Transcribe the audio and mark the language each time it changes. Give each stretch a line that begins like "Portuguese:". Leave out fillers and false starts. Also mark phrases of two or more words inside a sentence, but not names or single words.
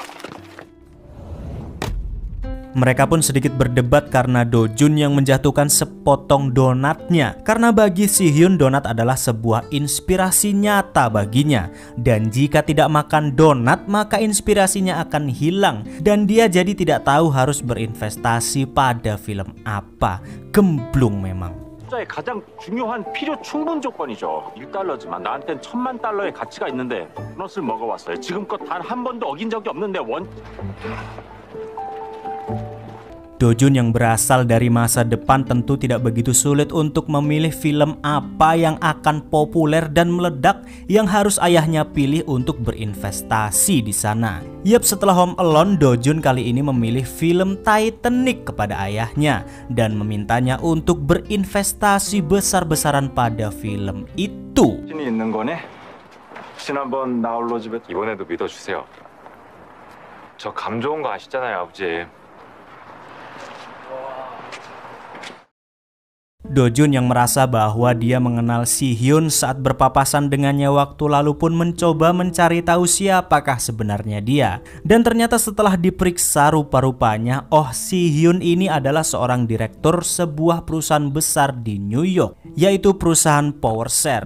Indonesian: Mereka pun sedikit berdebat karena Do-jun yang menjatuhkan sepotong donatnya. Karena bagi Si-hyun, donat adalah sebuah inspirasi nyata baginya. Dan jika tidak makan donat, maka inspirasinya akan hilang. Dan dia jadi tidak tahu harus berinvestasi pada film apa. Gemblung memang.
Korean: 투자의 가장 중요한 필요 충분 조건이죠. 1달러지만 나한텐 1000만 달러의 가치가 있는데 도넛을 먹어왔어요. 지금껏 단 한 번도 어긴 적이 없는데
Indonesian: Do-jun yang berasal dari masa depan tentu tidak begitu sulit untuk memilih film apa yang akan populer dan meledak yang harus ayahnya pilih untuk berinvestasi di sana. Yap, setelah Home Alone, Do-jun kali ini memilih film Titanic kepada ayahnya dan memintanya untuk berinvestasi besar-besaran pada film itu.
Korean: 신이 있는 거네. 지난번 나홀로 집에 이번에도 믿어주세요. 저 감 좋은 거 아시잖아요, 아버지.
Indonesian: Do-jun yang merasa bahwa dia mengenal Si-hyun saat berpapasan dengannya waktu lalu pun mencoba mencari tahu siapakah sebenarnya dia. Dan ternyata setelah diperiksa rupa-rupanya, oh Si-hyun ini adalah seorang direktur sebuah perusahaan besar di New York, yaitu perusahaan PowerShare.